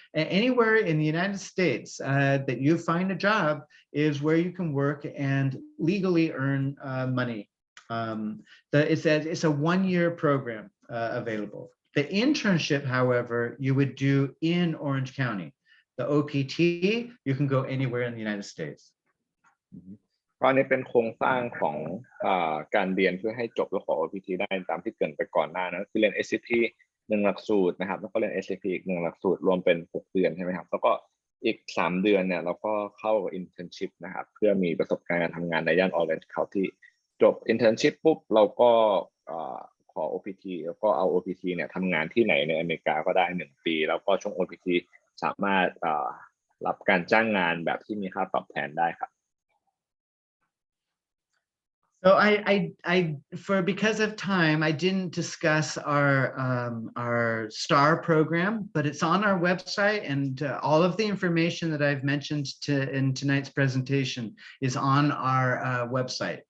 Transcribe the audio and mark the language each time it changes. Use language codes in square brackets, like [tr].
[en] Anywhere in the United States that you find a job is where you can work and legally earn money. It's a 1-year program available. The internship, however, you would do in Orange County. The OPT, you can go anywhere in the United States. [th] ก็นี้เป็นโครงสร้างของการเรียนเพื่อให้จบแล้วขอ OPT ได้ตามที่เกริ่นไปก่อนหน้านะคือเรียน ACP 1 หลักสูตรนะครับแล้วก็เรียน ACP อีก 1 หลักสูตรรวมเป็น 6 เดือนใช่ไหมครับแล้วก็อีก 3 เดือนเนี่ยเราก็เข้า Internship นะครับเพื่อมีประสบการณ์การทำงานในย่าน Orange County จบ Internship ปุ๊บเราก็ขอ OPT แล้วก็เอา OPT เนี่ยทำงานที่ไหนในอเมริกาก็ได้1 ปีแล้วก็ช่วง OPT สามารถรับการจ้างงานแบบที่มีค่าตอบแทนได้ครับ [en] So because of time, I didn't discuss our STAR program, but it's on our website, and all of the information that I've mentioned in tonight's presentation is on our website.